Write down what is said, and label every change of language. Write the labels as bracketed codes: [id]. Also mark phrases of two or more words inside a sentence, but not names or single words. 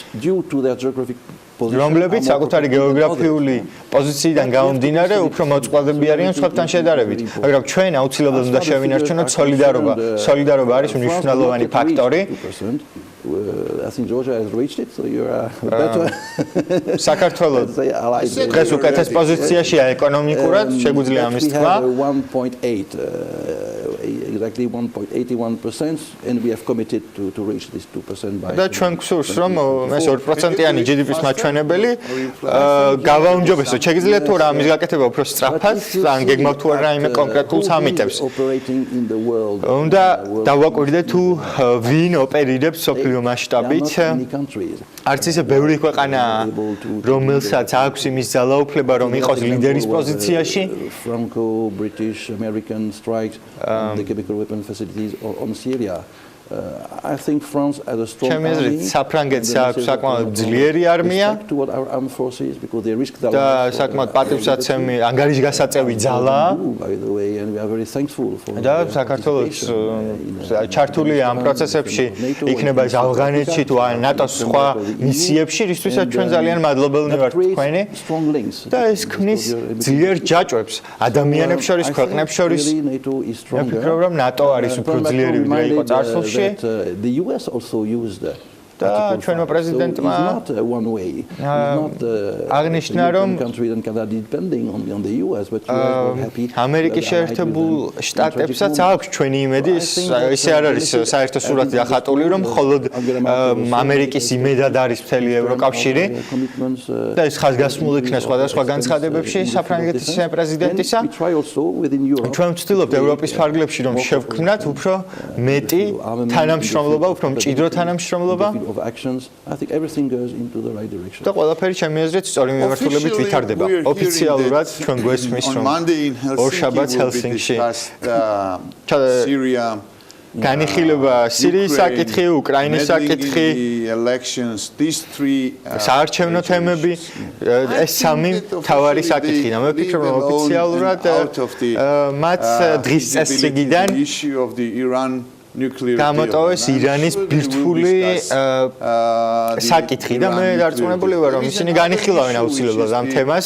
[ka] რომლებიც საკუთარი გეოგრაფიული პოზიციიდან გამომდინარე უფრო მოწყვლადები არიან სხვებთან შედარებით. მაგრამ ჩვენ აუცილებლად უნდა შევინარჩუნოთ სოლიდარობა. სოლიდარობა არის მნიშვნელოვანი ფაქტორი. საქართველოს დღეს უკეთეს პოზიციაშია ეკონომიკურად, შეგვიძლია ამის თქვა. [en] Exactly 1.81% and we have committed to reach this 2% by [ka] და ჩვენ გვსურს რომ ეს 2%-იანი GDP-ის მაჩვენებელი გავაუმჯობესოთ. შეგიძლიათ თუ რა ამის გაკეთება უფრო სწრაფად, ან გეგმავთ თუ არა იმ კონკრეტულ სამიტებს. უნდა დავაკვირდეთ თუ ვინ ოპერირებს სოფლიო მასშტაბით. არც ისე ბევრი ქვეყანა, რომელსაც აქვს იმის ძალაუფლება, რომ იყოს ლიდერის პოზიციაში. [en] Franco, British, American strikes the chemical weapon facilities on Syria. I think France has a strong army. [ka] საფრანგეთს აქვს საკმაოდ ძლიერი არმია. და საკმაოდ პატივსაცემი ანგარიშგასაწევი ძალა. და საქართველოს ჩართული ამ პროცესებში იქნება ეს ავღანეთში თუ ნატოს სხვა მისიებში, რისთვისაც ჩვენ ძალიან მადლობელნი ვართ თქვენი. და ეს ქმნის ძლიერ ჯაჭვებს ადამიანებს შორის, ქვეყნებს შორის. მე ვფიქრობ, რომ ნატო არის უფრო ძლიერი ვიდრე იყო წარსულში. [en] The US also used [ka] და ჩვენმა პრეზიდენტმა აღნიშნა რომ ამერიკის შეერთებულ შტატებსაც აქვს ჩვენი იმედი ისე არ არის საერთო სურათი ახატული რომ მხოლოდ ამერიკის იმედად არის მთელი ევროკავშირი და ეს ხაზგასმული იქნა სხვადასხვა განცხადებებში საფრანგეთის პრეზიდენტისა ჩვენ ვცდილობთ ევროპის ფარგლებში რომ შევქმნათ უფრო მეტი თანამშრომლობა უფრო მჭიდრო თანამშრომლობა [en] of actions I think everything goes into the right direction. [ka] და ყველაფერი ჩემი აზრით სწორი მიმართულებით ვითარდება. ოფიციალურად ჩვენ გვესმის რომ ორშაბათს ჰელსინკში Syria განიხილება სირიის საკითხი, უკრაინის საკითხი, საარჩევნო თემები, ეს სამი მთავარი საკითხი და მე ვფიქრობ რომ ოფიციალურად მათ დღის წესრიგიდან გამოტოვეს ირანის ბირთვული საკითხი და მე დარწმუნებული ვარ, რომ ისინი განიხილავენ აუცილებლად ამ თემას.